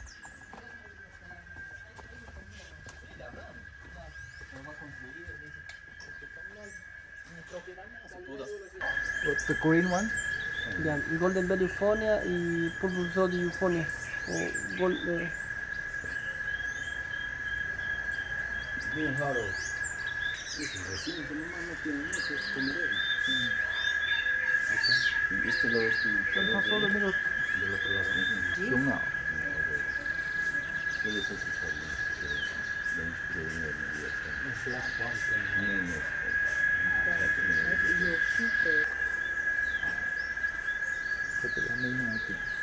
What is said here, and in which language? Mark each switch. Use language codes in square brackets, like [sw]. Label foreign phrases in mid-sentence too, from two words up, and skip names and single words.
[en] What's the green one? Yeah, golden belly euphonia y purple throat euphonia. [es] Bien raro. Este lo es del otro lado. [zh] 熊鸟。这个没弄进。